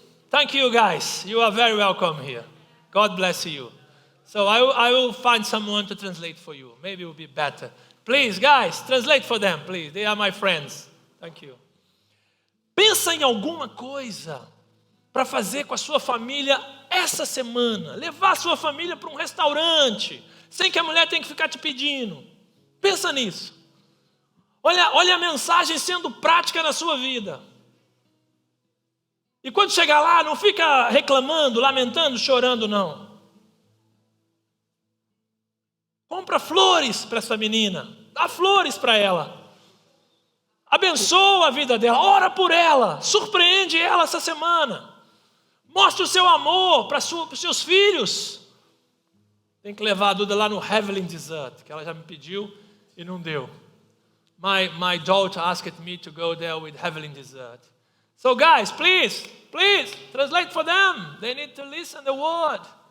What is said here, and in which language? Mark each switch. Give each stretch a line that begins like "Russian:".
English: Thank you guys, you are very welcome here. God bless you. So I will find someone to translate for you. Maybe it will be better. Please guys, translate for them, please. They are my friends. Thank you.
Portuguese: Pensa em alguma coisa para fazer com a sua família essa semana. Levar a sua família para um restaurante, sem que a mulher tenha que ficar te pedindo. Pensa nisso. Olha a mensagem sendo prática na sua vida. E quando chegar lá, não fica reclamando, lamentando, chorando, não. Compra flores para essa menina. Dá flores para ela. Abençoa a vida dela. Ora por ela. Surpreende ela essa semana. Mostre o seu amor para os seus filhos. Tem que levar a Duda lá no Heavenly Dessert, que ela já me pediu e não deu.
English: My daughter asked me to go there with Heavenly Dessert. So guys, please, translate for them. They need to listen the word.